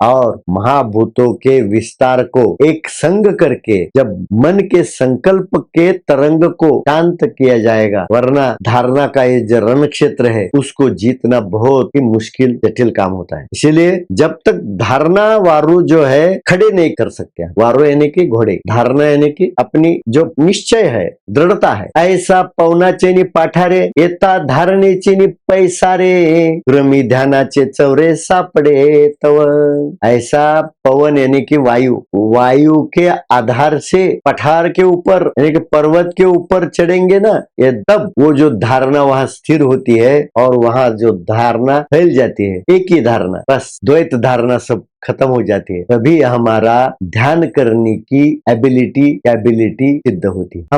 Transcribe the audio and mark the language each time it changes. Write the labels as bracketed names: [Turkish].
[Hindi] और महाभूतों के विस्तार को एक संग करके जब मन के संकल्प के तरंग को शांत किया जाएगा, वरना धारणा का ये जो रण क्षेत्र है उसको जीतना बहुत ही मुश्किल जटिल काम होता है। इसीलिए जब तक धारणा वारू जो है खड़े नहीं कर सकते, वारू यानी कि घोड़े, धारणा यानी कि अपनी जो निश्चय है, दृढ़ता है। [Marathi] ऐसा पवनाचे नि पाठारे येता धारणेचे नि पैसारे, क्रमी ध्यानाचे चौरे सापडे तव। [Hindi] ऐसा पवन यानी कि वायु, वायु के आधार से पठार के ऊपर यानी कि पर्वत के ऊपर चढ़ेंगे ना, ये तब वो जो धारणा वहां स्थिर होती है और वहां जो धारणा फैल जाती है, एक ही धारणा, बस द्वैत धारणा सब खत्म हो जाती है, तभी हमारा ध्यान करने की कैबिलिटी सिद्ध होती है।